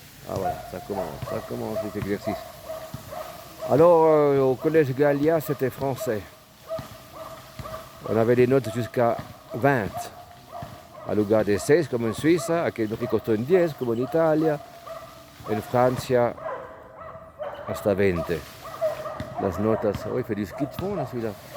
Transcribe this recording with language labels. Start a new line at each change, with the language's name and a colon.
French: Ah voilà, ça commence cet exercice. Alors, au Collège Gallia, c'était français. On avait des notes jusqu'à 20,
Spanish: al lugar de 6 como en Suiza, aquí en México son 10 como en Italia, en Francia hasta 20. Las notas,
French: oh, il fait du ski de fond là celui-là.